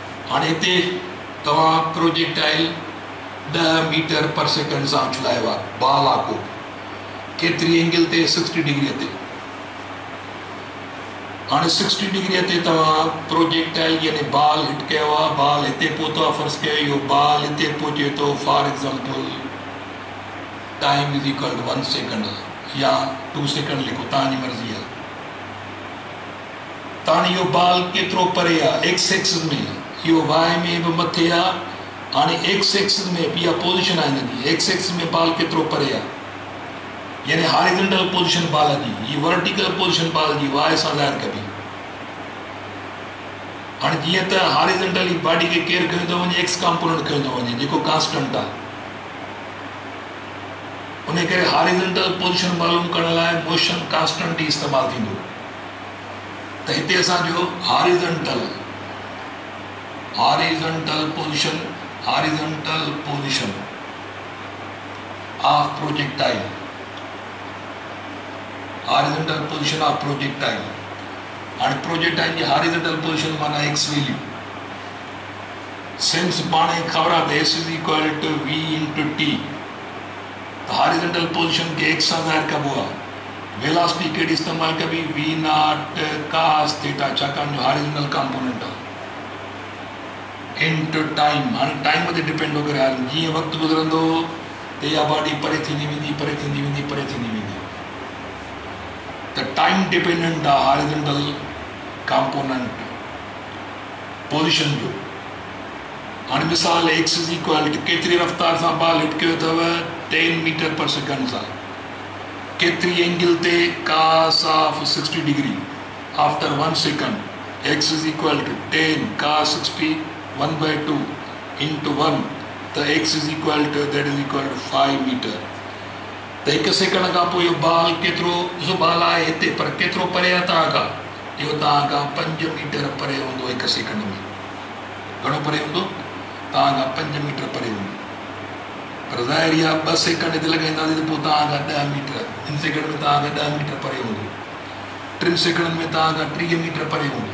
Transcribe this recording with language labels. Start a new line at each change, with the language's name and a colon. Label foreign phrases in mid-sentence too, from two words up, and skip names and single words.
Sindhi: हाणे हिते तव्हां
English: projectile 10 meter per second
Sindhi: सां उछलायो आहे, बाल आहे को केतिरी एंगल ते 60 डिग्री ते। हाणे 60 डिग्री ते तव्हां प्रोजेक्टाइल यानी बाल हिट कयो आहे, बाल हिते पहुतो आहे, फर्ज़ कयो इहो बाल हिते पहुचे थो,
English: for example time is equal to 1 second या 2 सेकेंड लिखो,
Sindhi: तव्हांजी मर्ज़ी आहे। ताणी इहो बाल केतिरो परे आहे,
English: x axis
Sindhi: में, इहो वाई में बि मथे आहे। हाणे
English: x axis
Sindhi: में इहा पोज़ीशन आहे हिनजी,
English: x axis
Sindhi: में बाल केतिरो परे आहे, यानी
English: horizontal position
Sindhi: बाल जी, ही
English: vertical position
Sindhi: बाल जी वाई सां ज़ाहिर कबी। हाणे जीअं त हॉरिजॉन्टली बॉडी खे केयर कयो थो वञे,
English: x component
Sindhi: कयो थो वञे जेको कांस्टेंट आहे, उन करे
English: horizontal position
Sindhi: मालूम करण लाइ
English: motion constant
Sindhi: ई इस्तेमालु थींदो। त हिते असांजो
English: horizontal position of projectile, horizontal position of projectile.
Sindhi: हाणे प्रोजेक्टाइल जी
English: horizontal position
Sindhi: माना
English: x value,
Sindhi: सिंस पाण खे ख़बर आहे त
English: s is equal to v into t,
Sindhi: त
English: horizontal position
Sindhi: खे एक्स सां ज़ाहिर कबो आहे। वेलोसिटी कहिड़ी इस्तेमालु कबी,
English: v naught cos theta,
Sindhi: छाकाणि जो
English: horizontal component आहे, into time.
Sindhi: हाणे टाइम ते डिपेंड थो करे, जीअं वक़्तु गुज़रंदो त इहा बॉडी परे थींदी वेंदी, परे थींदी वेंदी, परे थींदी वेंदी।
English: त time dependent आहे horizontal component position जो।
Sindhi: हाणे मिसाल
English: x is equal to
Sindhi: केतिरी रफ़्तार सां बाल हिट कयो अथव,
English: 10 meter per second सां,
Sindhi: केतिरी एंगल ते,
English: cos of 60 degree after 1 second, x is equal to 10 cos 60 1/2 into 1, त x is equal to that is equal to 5 meter।
Sindhi: त 1 सेकेंड खां पोइ इहो बाल केतिरो, ॾिसो बाल आहे हिते पर केतिरो परे आहे तव्हां खां, इहो तव्हां खां 5 मीटर परे हूंदो 1 सेकेंड में। घणो परे हूंदो, तव्हां खां 5 मीटर परे हूंदो। पर ज़ाहिर आहे 2 सेकेंड ते लॻाईंदासीं त पोइ तव्हां खां 10 मीटर, 3 सेकेंड में तव्हां खां 10 मीटर परे हूंदो, 3 सेकेंड में तव्हां खां 30 मीटर परे हूंदो।